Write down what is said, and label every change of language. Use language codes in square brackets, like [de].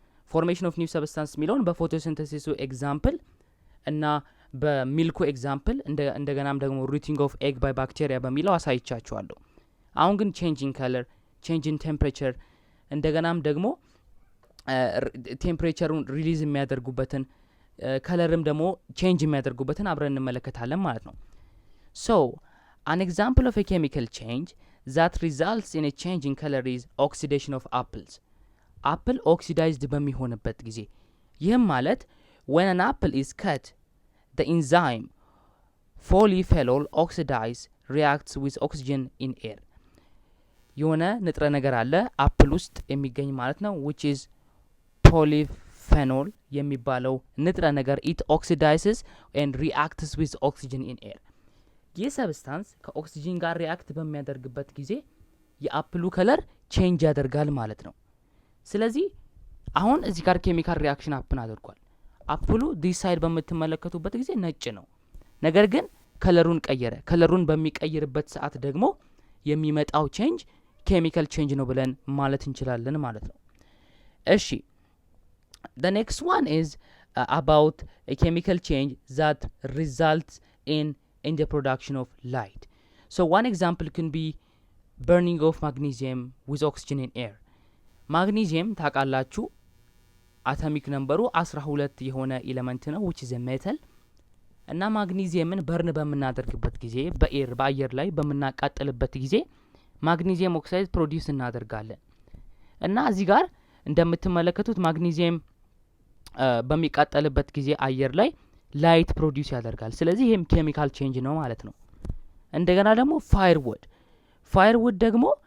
[en] ፎርሜሽን ኦፍ ኒው ሰብስታንስ [am] የሚለውን በፎቶሲንተሲሱ ኤግዛምፕል እና በሚልኩ ኤግዛምፕል እንደገናም ደግሞ ሩቲንግ ኦፍ ኤግ ባይ ባክቴሪያ በሚለው አሳይቻችኋለሁ። አሁን ግን ቼንጂንግ ከለር፣ ቼንጂንግ ቴምፕሬቸር እንደገናም ደግሞ ቴምፕሬቸሩን ሪሊዝ የሚያደርጉበትን ከለርም ደግሞ ቼንጅ የሚያደርጉበትን አብረን እንመለከታለን ማለት ነው። [en] ሶ አን ኤግዛምፕል ኦፍ ኤ ኬሚካል ቼንጅ that results in a change in color is oxidation of apples. apple oxidized [am] በሚሆንበት ጊዜ ይህም ማለት [en] when an apple is cut the enzyme polyphenol oxidize reacts with oxygen in air. [am] የሆነ ንጥረ ነገር አለ አፕል ውስጥ የሚገኝ ማለት ነው [en] which is polyphenol [am] የሚባለው ንጥረ ነገር [en] it oxidizes and reacts with oxygen in air. [am] ይህ ሰብስታንስ ከኦክሲጂን ጋር ሪአክት በሚያደርግበት ጊዜ የአፕሉ ከለር ቼንጅ ያደርጋል ማለት ነው። ስለዚህ አሁን እዚህ ጋር ኬሚካል ሪአክሽን ሀፕን አድርጓል። አፕሉ ዲስ ሳይድ በምትመለከቱበት ጊዜ ነጭ ነው፣ ነገር ግን ከለሩን ቀየረ። ከለሩን በሚቀይርበት ሰዓት ደግሞ የሚመጣው ቼንጅ ኬሚካል ቼንጅ ነው ብለን ማለት እንችላለን ማለት ነው። [en] እሺ the next one is about a chemical change that results in the production of light. So one example can be burning of magnesium with oxygen in air. [am] magnesium ታውቃላችሁ አቶሚክ ነምበሩ 12 የሆነ ኤሌመንት ነው [en] which is a metal [am] እና ማግኒዚየምን በርን በምናደርግበት ጊዜ በአየር ላይ በምናቃጥልበት ጊዜ ማግኒዚየም ኦክሳይድ ፕሮዲዩስ እናደርጋለን እና እዚህ ጋር እንደምትመለከቱት ማግኒዚየም በሚቃጠልበት ጊዜ አየር ላይ ላይት ፕሮዲዩስ ያደርጋል። ስለዚህ ይሄም ኬሚካል ቼንጅ ነው ማለት ነው። እንደገና ደግሞ ፋየርውድ ደግሞ